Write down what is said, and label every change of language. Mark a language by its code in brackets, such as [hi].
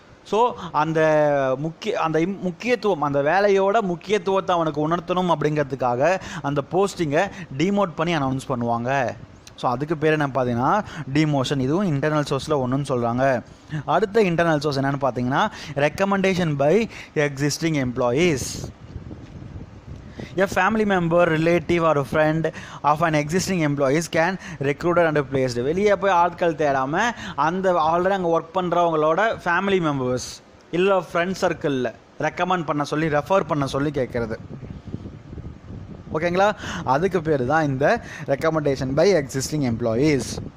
[ta] So அந்த முக்கியத்துவம், அந்த வேலையோட முக்கியத்துவத்தை அவனுக்கு உணர்த்தணும் அப்படிங்கிறதுக்காக அந்த போஸ்டிங்கை டிமோட் பண்ணி அனௌன்ஸ் பண்ணுவாங்க. ஸோ அதுக்கு பேர் என்ன பார்த்தீங்கன்னா டிமோஷன். இதுவும் இன்டர்னல் சோர்ஸில் ஒன்றுன்னு சொல்கிறாங்க. அடுத்த இன்டர்னல் சோர்ஸ் என்னென்னு பார்த்தீங்கன்னா [en] Recommendation by existing employees. A family member, relative or a friend of an existing employees can recruited and placed. [ta] வெளியே போய் ஆட்கள் தேடாமல் அந்த ஆல்ரெடி அங்கே ஒர்க் பண்ணுறவங்களோட ஃபேமிலி மெம்பர்ஸ் இல்லை ஃப்ரெண்ட் சர்க்கிளில் ரெக்கமெண்ட் பண்ண சொல்லி ரெஃபர் பண்ண சொல்லி கேட்குறது. ஓகேங்களா. அதுக்கு பேர் தான் இந்த ரெக்கமெண்டேஷன் பை எக்ஸிஸ்டிங் எம்ப்ளாயீஸ்.